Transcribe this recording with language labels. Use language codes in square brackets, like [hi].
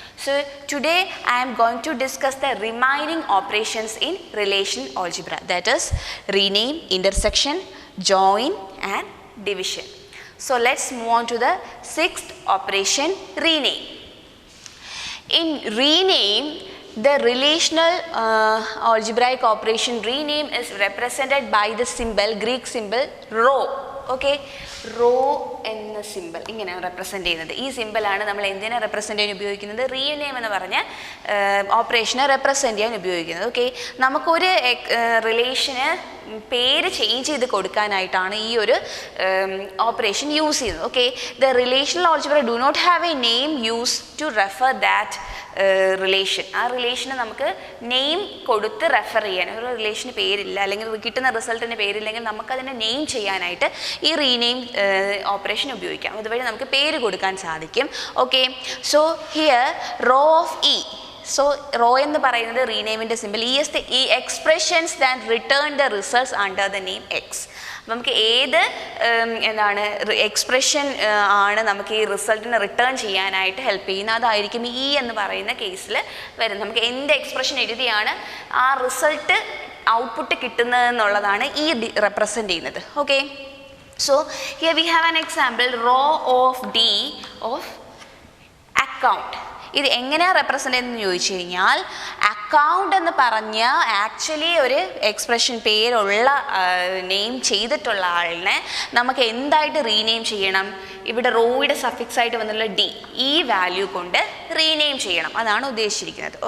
[en] So today I am going to discuss the remaining operations in relational algebra, that is rename, intersection, join and division. So let's move on to the 6th operation, rename. In rename, the relational algebraic operation rename is represented by the symbol, Greek symbol rho. [ml] Okay, rho എന്ന simple ഇങ്ങനെയാണ് represent ചെയ്യുന്നത്. ഈ സിമ്പിളാണ് നമ്മൾ എന്തിനെ represent ചെയ്യാൻ ഉപയോഗിക്കുന്നത്, rename എന്ന് പറഞ്ഞ ഓപ്പറേഷനെ റെപ്രസെൻറ്റ് ചെയ്യാൻ ഉപയോഗിക്കുന്നത്. ഓക്കെ, നമുക്കൊരു റിലേഷന് പേര് ചേഞ്ച് ചെയ്ത് കൊടുക്കാനായിട്ടാണ് ഈ ഒരു ഓപ്പറേഷൻ യൂസ് ചെയ്യുന്നത്. [en] Okay, the relational algebra do not have a name use to refer that relation. [ml] ആ റിലേഷന് നമുക്ക് നെയിം കൊടുത്ത് റെഫർ ചെയ്യാൻ, ഒരു റിലേഷന് പേരില്ല അല്ലെങ്കിൽ കിട്ടുന്ന റിസൾട്ടിന് പേരില്ലെങ്കിൽ നമുക്കതിനെ നെയിം ചെയ്യാനായിട്ട് ഈ റീനെയിം ഓപ്പറേഷൻ ഉപയോഗിക്കാം. അതുവഴി നമുക്ക് പേര് കൊടുക്കാൻ സാധിക്കും. Okay, [en] So here rho of E. [ml] So raw എന്ന് പറയുന്നത് റീനെയിമിൻ്റെ സിമ്പിൾ. [en] ഈ expressions that return the results under the name X. [ml] നമുക്ക് ഏത് എന്താണ് എക്സ്പ്രഷൻ ആണ് നമുക്ക് ഈ റിസൾട്ടിനെ റിട്ടേൺ ചെയ്യാനായിട്ട് ഹെൽപ്പ് ചെയ്യുന്നത്, അതായിരിക്കും ഇ എന്ന് പറയുന്ന കേസിൽ വരുന്നത്. നമുക്ക് എന്ത് എക്സ്പ്രഷൻ എഴുതിയാണ് ആ റിസൾട്ട് ഔട്ട്പുട്ട് കിട്ടുന്നതെന്നുള്ളതാണ് ഈ റെപ്രസെൻ്റ് ചെയ്യുന്നത്. [en] Okay, so here we have an example, row of D of account. [ml] ഇത് എങ്ങനെയാണ് റെപ്രസെൻ്റ് ചെയ്യുന്നത് ചോദിച്ചു കഴിഞ്ഞാൽ, അക്കൗണ്ട് എന്ന് പറഞ്ഞ ആക്ച്വലി ഒരു എക്സ്പ്രഷൻ പേരുള്ള നെയിം ചെയ്തിട്ടുള്ള ആളിനെ നമുക്ക് എന്തായിട്ട് റീനെയിം ചെയ്യണം, ഇവിടെ റോയുടെ സഫിക്സ് ആയിട്ട് വന്നുള്ള ഡി, ഈ വാല്യൂ കൊണ്ട് റീനെയിം ചെയ്യണം, അതാണ് ഉദ്ദേശിച്ചിരിക്കുന്നത്.